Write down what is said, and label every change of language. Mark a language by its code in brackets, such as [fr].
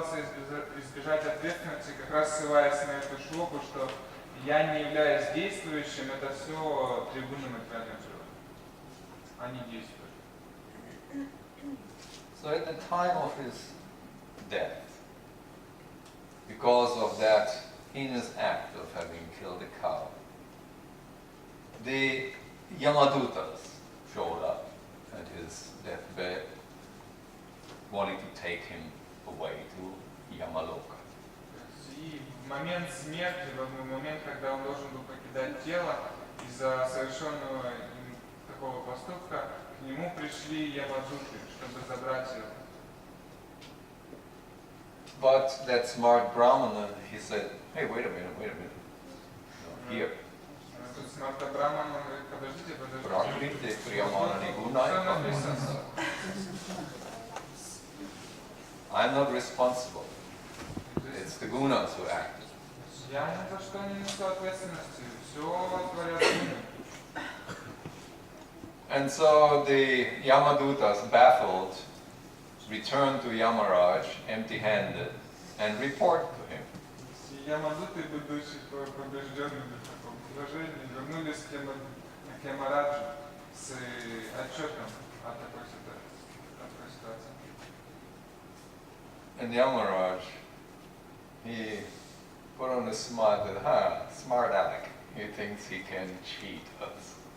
[ru] пытался избежать ответственности, как раз ссылаясь на эту шлоку, что я не являюсь действующим, это все трибуны материального мира. Они действуют. [en] So at the time of his death, because of that heinous act of having killed a cow, the Yamadutas showed up at his deathbed, wanting to take him away to Yamaloka. [ru] И в момент смерти, в момент, когда он должен был покидать тело, из-за совершенного им такого поступка, к нему пришли Ямадуты, чтобы забрать его. [en] But that smart Brahmana, he said, hey, wait a minute. No, here. [ru] Тут смарта Браман, он говорит, подождите. [sa] Prakriti Priyamana [ru] Что [sa] Niguna. [ru] написано? [en] I'm not responsible. It's the gunas who acted. [ru] Я ни за что не несу ответственности. Все творят гуны. [en] And so the Yamadutas, baffled, returned to Yamaraj empty-handed and report to him. [ru] Ямадуты, будучи побежденными в таком положении, вернулись к Ямараджу с отчетом о такой ситуации. [en] And Yamaraj, he put on a smile that, smart Alec, he thinks he can cheat us.